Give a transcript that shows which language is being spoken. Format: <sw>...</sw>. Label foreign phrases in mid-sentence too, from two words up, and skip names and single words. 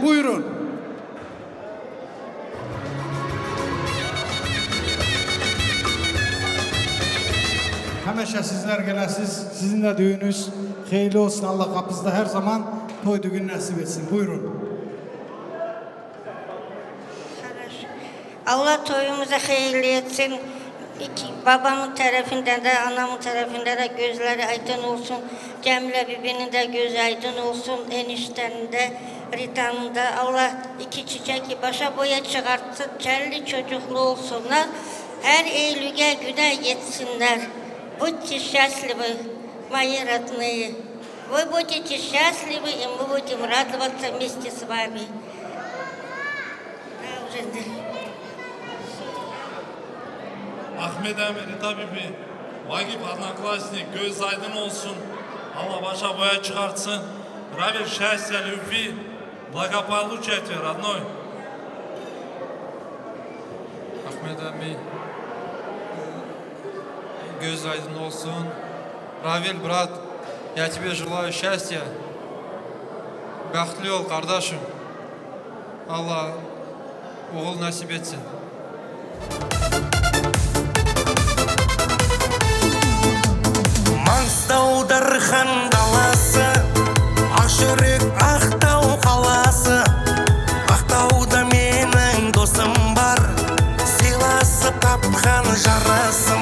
<az>Buyurun. Həmişə sizlər gələsiz. Sizin də düğünüz xeyirli olsun. Allah qapınızda hər zaman toy düğün nəsib etsin. Buyurun.</az> <tr>Allah toyumuzu hayırlı etsin. Babamın tarafında da, anamın tarafında da gözleri aydın olsun. Cemile bibinin de gözü aydın olsun. Eniştenin de, Rita'nın da. Allah iki çiçek başa boya çıkartsın. Kelli çocuklu olsunlar. Her Eylül'e güne yetsinler.</tr> <ru>Будьте счастливы, мои родные. Вы будете счастливы, и мы будем радоваться вместе с вами.</ru> <tr>Ahmet Əmi, Rita Bibi, Vagip Одноклассник, göz aydın olsun. Allah başa boya çıkartsın.</tr> <ru>Равель счастья, любви, благополучия тебе, родной.</ru> <tr>Ahmet Əmi, göz aydın olsun.</tr> <ru>Равель, брат, я тебе желаю счастья.</ru> <tr>Бақытлы ol, kardeşim. Allah oğul nasip etsin.</tr> <kk>Маңғыстау-Дархан даласы, Ақжүрек Ақтау қаласы. Ақтауда менің досым бар, сыйласып тапқан жарасым.</kk>